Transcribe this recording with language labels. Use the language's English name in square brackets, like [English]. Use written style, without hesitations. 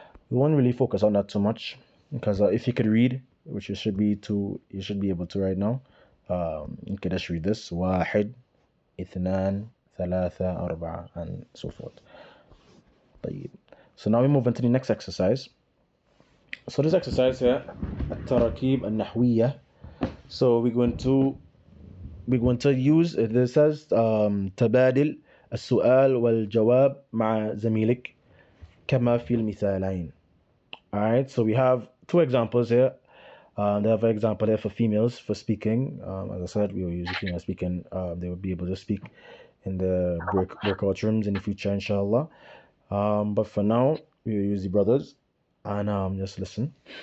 [English] We won't really focus on that too much because if you could read, which you should be able to right now, you could just read this: [Arabic] واحد, اثنان, ثلاثة, أربعة, [English] and so forth. [Arabic] طيب. [English] So now we move into the next exercise. So this exercise here, [Arabic] التراكيب النحوية. [English] So we're going to use this as [Arabic] تبادل السؤال والجواب مع زميلك كما في المثالين. [English] Alright, so we have two examples here. They have an example here for females for speaking. As I said, we will use female speaking. They will be able to speak in the breakout rooms in the future, inshallah. But for now, we will use the brothers and just listen.